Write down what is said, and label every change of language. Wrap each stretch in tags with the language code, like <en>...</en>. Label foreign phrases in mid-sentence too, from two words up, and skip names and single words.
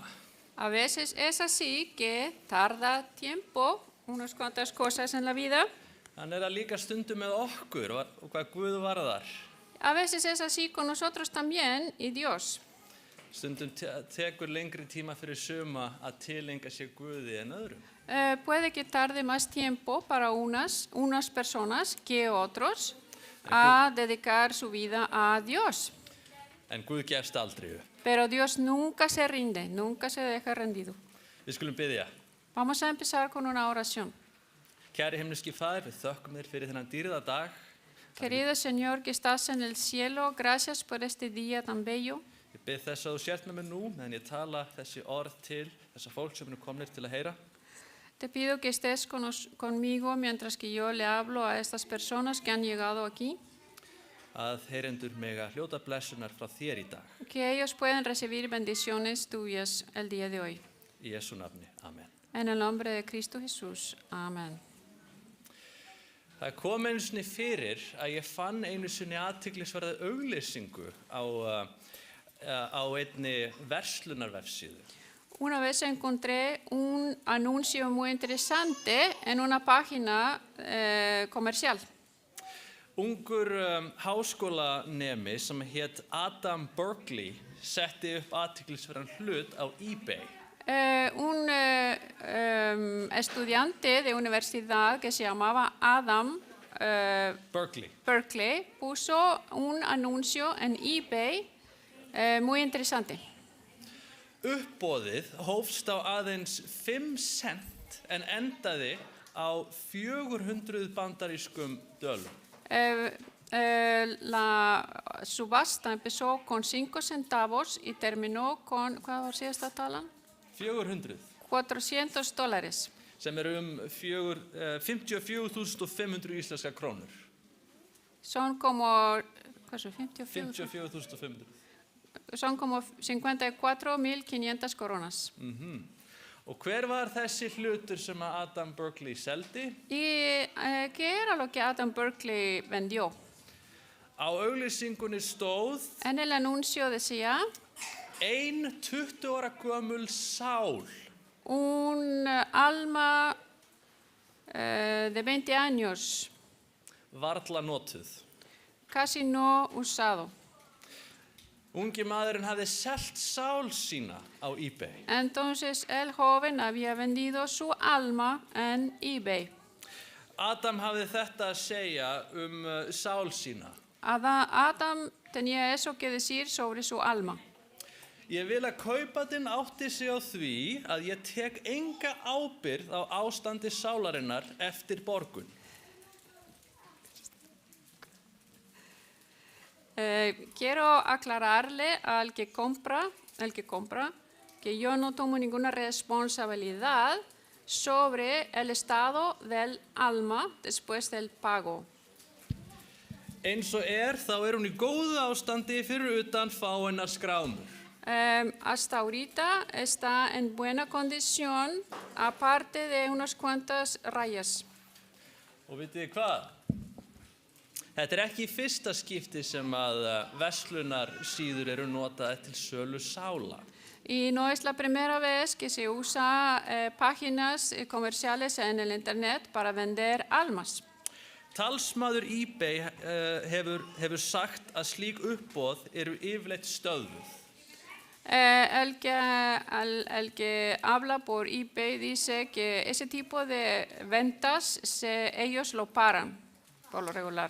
<es>A veces es así que tarda tiempo unas cuantas cosas en la vida.</es> <is>Hann er að líka stundum með okkur og hvað Guð varðar.</is> <es>A veces es así con nosotros también y Dios.</es> <is>Stundum tekur lengri tíma fyrir suma að tilenga sér Guði en öðrum.</is> <es>Puede que tarde más tiempo para unas personas que otros a dedicar su vida a Dios.</es> <is>En Guð gefst aldrei upp.</is> <es>Pero Dios nunca se rinde, nunca se deja rendido.</es> <is>Við skulum biðja.</is> <es>Vamos a empezar con una oración.</es> <is>Kæri himneski Faðir, við þökkum þér fyrir þennan dýrða dag.</is> <es>Querido Señor que estás en el cielo, gracias por este día tan bello.</es> <is>Ég bið þess að þú sért með mér nú, meðan ég tala þessi orð til þessa fólk sem komnir til að heyra.</is> <es>Te pido que estés conmigo mientras que yo le hablo a estas personas que han llegado aquí.</es> <is>Að heyrendur mega hljóta blessunar frá þér í dag.</is> <es>Que ellos puedan recibir bendiciones tuyas el día de hoy.</es> <is>Í Jesú nafni. Amen.</is> <es>En el nombre de Cristo Jesús. Amén.</es> <is>Það kom einu sinni fyrir að ég fann einu sinni athyglisverða auglýsingu á einni verslunarvefsíðu.</is> <es>Una vez encontré un anuncio muy interesante en una página comercial.</es> <is>Ungur háskólanemi sem hét Adam Berkeley setti upp athyglisverðan hlut á eBay.</is> <es>Un estudiante de universidad que se llamaba Adam Berkeley puso un anuncio en eBay muy interesante.</es> <is>Uppboðið hófst á aðeins 5 cent en endaði á 400 bandarískum dölum.</is> <es>La subasta empezó con 5 centavos y terminó con, ¿cuál</es> <is>var síðasta talan?</is> <es>400. $400.</es> <is>Sem 54.500 íslenskar krónur.</is> <es>Son como, ¿cuánto? 54.500. Son como 54.500 coronas.</es> <is>Og hver var þessi hlutur sem Adam Berkeley seldi?</is> <es>¿Y qué era lo que Adam Berkeley vendió?</es> <is>Á auglýsingunni stóð</is> <es>En el anuncio decía</es> <is>ein 20 ára gömul sál.</is> <es>Un alma de 20 años,</es> <is>Varla notuð.</is> <es>casi no usado.</es> <is>Ungi maðurinn hafði selt sál sína á eBay.</is> <es>Entonces el joven había vendido su alma en eBay.</es> <is>Adam hafði þetta að segja sál sína.</is> <es>Adam tenía eso que decir sobre su alma.</es> <is>Ég vil að kaupandinn átti sig á því að ég tek enga ábyrgð á ástandi sálarinnar eftir borgun.</is> <es>Quiero aclararle al que compra, que yo no tomo ninguna responsabilidad sobre el estado del alma después del pago.</es> <is>Eins og þá hún í góðu ástandi fyrir utan fáeinar skrámur.</is> <es>Hasta ahorita está en buena condición, aparte de unas cuantas rayas.</es> <is>Og vitið þið hvað? Þetta ekki í fyrsta skipti sem að verslunarsíður eru notaðar til sölu sála.</is> <es>Y no es la primera vez que se usa páginas comerciales en el internet para vender almas.</es> <is>Talsmaður eBay hefur sagt að slík uppboð eru yfirleitt stöðvuð.</is> <es>El que habla por eBay dice que ese tipo de ventas ellos lo paran por lo regular.</es>